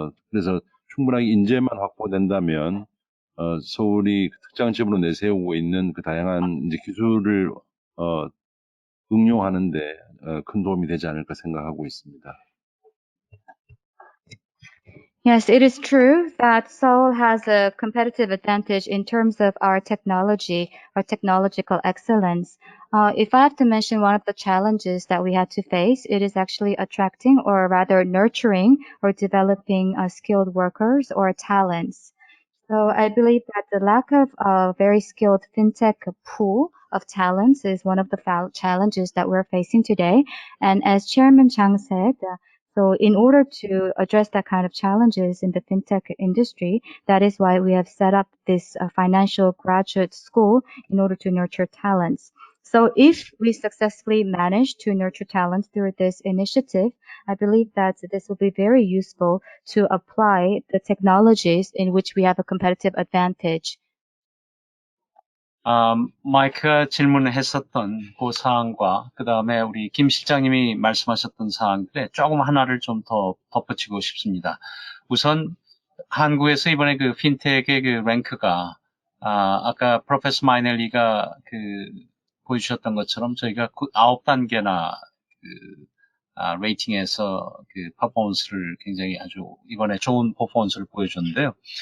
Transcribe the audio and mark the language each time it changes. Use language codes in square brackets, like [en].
[ko] 그래서 충분하게 인재만 확보된다면 서울이 특장점으로 내세우고 있는 그 다양한 이제 기술을 응용하는데 큰 도움이 되지 않을까 생각하고 있습니다. [en] Yes, it is true that Seoul has a competitive advantage in terms of our technology, our technological excellence. If I have to mention one of the challenges that we had to face, it is actually attracting or rather nurturing or developing skilled workers or talents. So I believe that the lack of a very skilled fintech pool of talents is one of the challenges that we're facing today. And as Chairman Jang said, so in order to address that kind of challenges in the fintech industry, that is why we have set up this financial graduate school in order to nurture talents. So if we successfully manage to nurture talents through this initiative, I believe that this will be very useful to apply the technologies in which we have a competitive advantage. [ko] 마이크가 질문했었던 그 사항과 그 다음에 우리 김 실장님이 말씀하셨던 사항들에 조금 하나를 좀 더 덧붙이고 싶습니다. 우선 한국에서 이번에 그 핀텍의 그 랭크가 아까 프로페서 마이넬리가 보여주셨던 것처럼 저희가 9단계나 레이팅에서 퍼포먼스를 굉장히 아주 이번에 좋은 퍼포먼스를 보여줬는데요.